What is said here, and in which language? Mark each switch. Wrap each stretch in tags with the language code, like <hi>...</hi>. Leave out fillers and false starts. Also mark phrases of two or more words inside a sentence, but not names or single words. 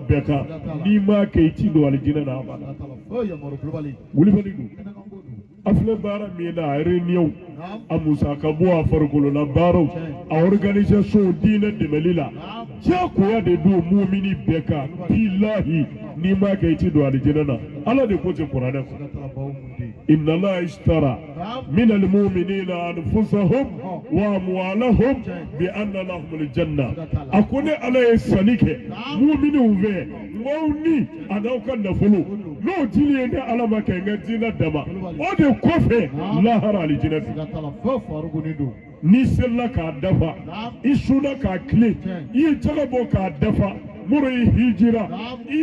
<bm>bɛɛ kan n'i m'a kɛ i ti don alijinɛ na abada wulibali don a filɛ baara min na a réunion a musaka bɔ a farikolola baaraw a organisation diinɛ dɛmɛli la diyagoya de don mumini bɛɛ kan bilahi n'i m'a kɛ i ti don alijinɛ na ala de ko ten kuranɛ kɔnɔ</bm> <ar>إن الله اشترى من المؤمنين أنفسهم وأموالهم بأن لهم الجنة</ar> <bm>a ko ne ala ye sanni kɛ muminiw fɛ maaw ni a n'aw ka nafolo n'o dili ye ne ala ma kɛ n ka diinɛ dama o de kɔfɛ lahara alijinɛ fɛ n'i serila k'a dafa i sunna k'a tile i ye jaga bɔ k'a dafa muru i hijira i</bm>